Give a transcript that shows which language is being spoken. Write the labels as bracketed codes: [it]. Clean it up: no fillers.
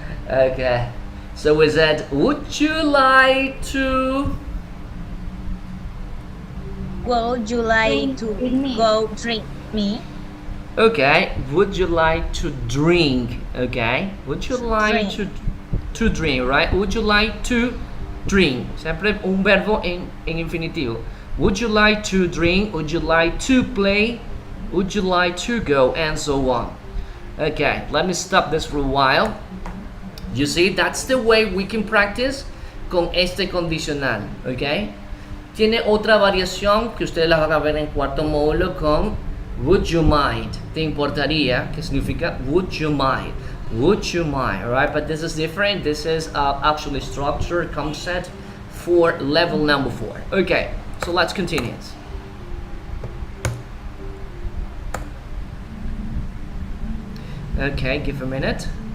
[en] Okay, so we said, would you like to? Would you like to With me. go drink me? Okay, would you like to drink? Okay, would you like to drink, right? Would you like to drink? [es] Siempre un verbo en infinitivo. [en] Would you like to drink? Would you like to play? Would you like to go? And so on. Okay, let me stop this for a while. You see, that's the way we can practice [es] con este condicional, [en] okay? [es] Tiene otra variación que ustedes la van a ver en cuarto módulo con would you mind, te importaría, que significa would you mind, alright? [en] But this is different. This is actually structured concept for level number 4. Okay, so let's continue. Okay, give a minute.